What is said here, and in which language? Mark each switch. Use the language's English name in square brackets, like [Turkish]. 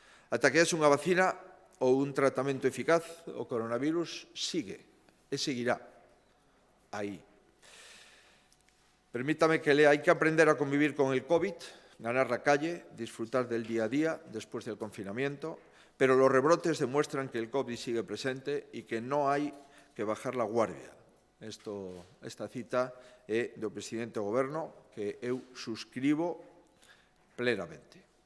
[Galician] Ata que haxe unha vacina ou un tratamento eficaz, o coronavirus sigue e seguirá aí. [Spanish] Permítame que lea, hay que aprender a convivir con el COVID, ganar la calle, disfrutar del día a día después del confinamiento, pero los rebrotes demuestran que el COVID sigue presente y que no hay que bajar la guardia. [Galician] Esta cita é do presidente do Goberno, que eu suscribo plenamente.